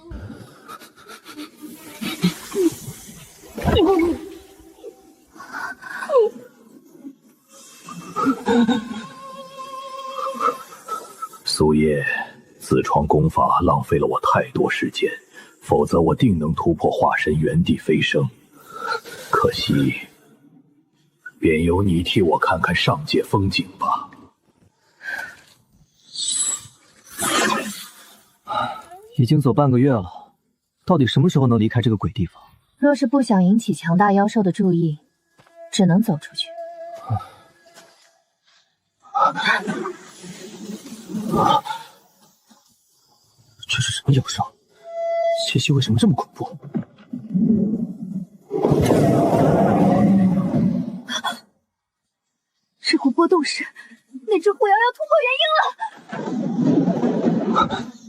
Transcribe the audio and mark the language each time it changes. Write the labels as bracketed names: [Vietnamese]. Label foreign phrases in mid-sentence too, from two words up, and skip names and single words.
[Chinese] 蘇葉，自創功法浪費了我太多時間，否則我定能突破化神原地飛升。可惜，便由你替我看看上界風景吧。已經走半個月了，到底什麼時候能離開這個鬼地方？若是不想引起強大妖獸的注意，只能走出去。這是什麼妖獸？氣息為什麼這麼恐怖？這股波動時，那隻狐妖要突破元嬰了。